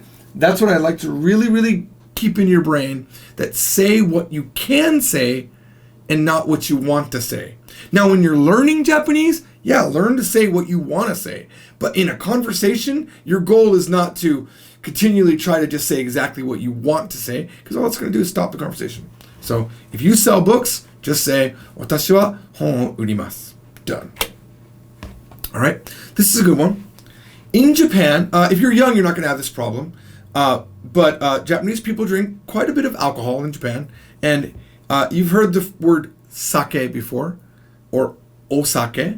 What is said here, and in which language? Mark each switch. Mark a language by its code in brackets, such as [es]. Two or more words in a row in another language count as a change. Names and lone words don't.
[en] That's what I like to really, really keep in your brain, that say what you can say and not what you want to say. Now, when you're learning Japanese, learn to say what you want to say. But in a conversation, your goal is not to continually try to just say exactly what you want to say, because all it's going to do is stop the conversation. So if you sell books, just say, [ja] 私は本を売ります. [en] Done. All right. This is a good one. In Japan, if you're young, you're not going to have this problem. But Japanese people drink quite a bit of alcohol in Japan. And you've heard the word sake before, or osake.